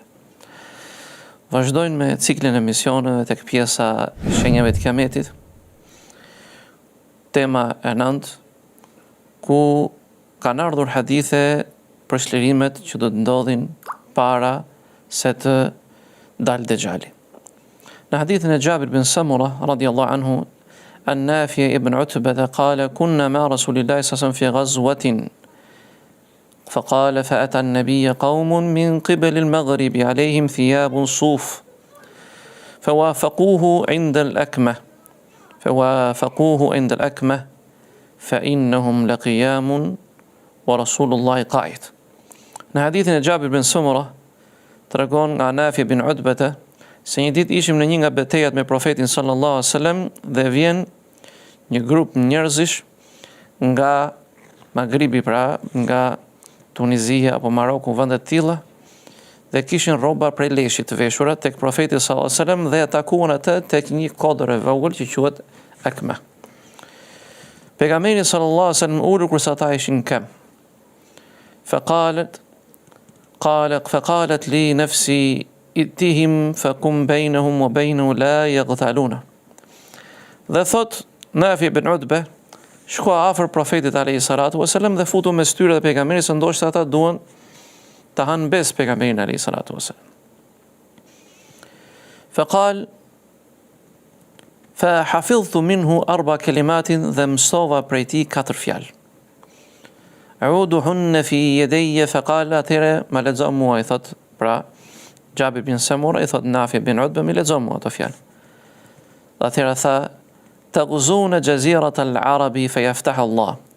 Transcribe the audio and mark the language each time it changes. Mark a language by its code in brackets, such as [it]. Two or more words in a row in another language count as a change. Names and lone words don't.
[sq] Vazhdojmë me ciklin e misioneve tek pjesa e shenjave të kiametit. Tema e 9, ku kanë ardhur hadithe për shlirimet që do të ndodhin para se të dalë Dejjali. Në hadithin e Jabir bin Samura [ar] رضي الله عنه, النافع ابن عتبة قال كنا مع رسول الله صلى الله عليه وسلم في غزوة فقال فأتى النبي قوم من قبل المغرب عليهم ثياب صوف فوافقوه عند الأكمة فإنهم لقيام ورسول الله قاعد. [sq] Në hadithin e Jabir bin Samura tregon nga Nafi bin Utbata se një ditë ishim në një nga betejat me profetin [ar] صلى الله عليه وسلم [sq] dhe vjen një grup njerëzish nga Magribi, pra nga Tunizia apo Maroku, vende të tilla, dhe kishin rroba prej leshit të veshura tek profeti [ar] صلى الله عليه وسلم [sq] dhe atakuan atë tek një kodër e vogël që quhet Akma. Pejgamberi [ar] صلى الله عليه وسلم [sq] ulur kurse ata ishin kam. [ar] فقالت لي نفسي اتهم فقم بينهم وبينه لا يغتالون. [sq] Dhe thot Nafi bin Utbe, shko afër profetit [ar] عليه الصلاة والسلام [sq] dhe futu mes tyre dhe pejgamberit se ndoshta ata duan ta hanë bes pejgamberin [ar] عليه الصلاة والسلام. فقال فحفظت منه 4 كلمات [sq] dhe mësova prej tij 4 fjalë. [ar] أعدهن في يدي فقال [sq] atëre ma lexo mua, i thot pra Jabir bin Samura, i thot Nafi bin Utbe, mi lexo mua ato fjalë. Atëre tha [ar] تغزون جزيرة العرب فيفتح الله.